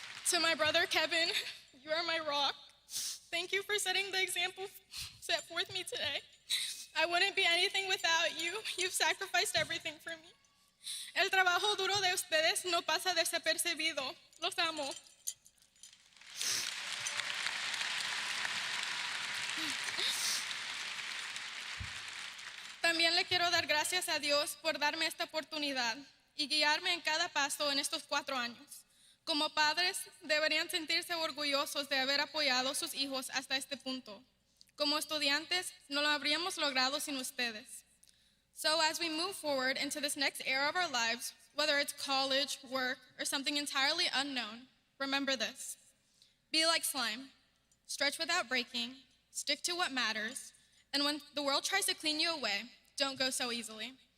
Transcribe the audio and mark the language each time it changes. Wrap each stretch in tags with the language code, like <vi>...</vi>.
<en>To my brother Kevin, you are my rock. Thank you for setting the example set forth me today. I wouldn't be anything without you. You've sacrificed everything for me.</en> <es>El trabajo duro de ustedes no pasa desapercibido. Los amo. También le quiero dar gracias a Dios por darme esta oportunidad y guiarme en cada paso en estos 4 años. Como padres, deberían sentirse orgullosos de haber apoyado a sus hijos hasta este punto. Como estudiantes, no lo habríamos logrado sin ustedes.</es> <en>So as we move forward into this next era of our lives, whether it's college, work, or something entirely unknown, remember this. Be like slime. Stretch without breaking, stick to what matters, and when the world tries to clean you away, don't go so easily.</en>